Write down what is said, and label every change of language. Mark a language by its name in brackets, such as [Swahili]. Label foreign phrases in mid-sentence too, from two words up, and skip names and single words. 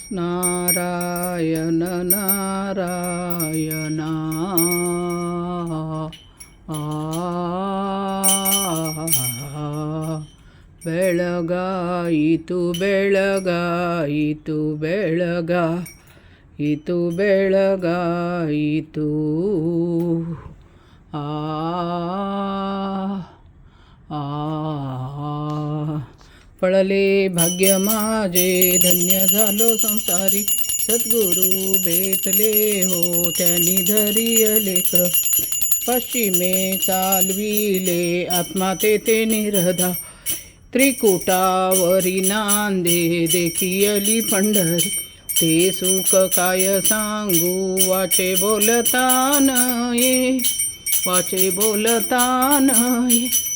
[Kannada] नारायण नारायण ಬೆಳಗಾಯಿತು ಬೆಳಗಾಯಿತು ಬೆಳಗಾಯಿತು ಬೆಳಗಾಯಿತು ಆ आ [Marathi] पळले भाग्य माझे धन्य झालो संसारी सद्गुरू भेटले हो त्यांनी धरियलेख पश्चिमे चालविले आत्मा तेथे निरधा त्रिकुटावरी नांदे देखियली पंढरी ते सुख काय सांगू वाचे बोलता नये